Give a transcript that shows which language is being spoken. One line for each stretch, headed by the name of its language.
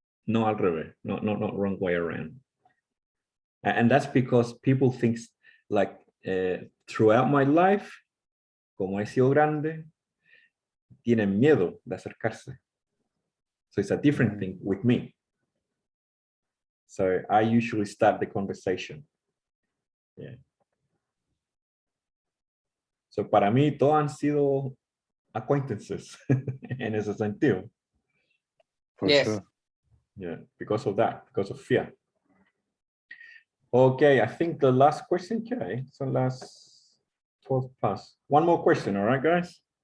Spanish: No al revés,
English: not wrong way around. And that's because people think like throughout my life,
Spanish: como he sido grande, tienen miedo de acercarse.
English: So it's a different thing with me. So I usually start the conversation. Yeah.
Spanish: So para mí, todos han sido acquaintances en ese sentido.
English: For Yes. sure. Yeah, because of that, because of fear. Okay, I think the last question, okay, so last 12 plus. One more question, all right, guys?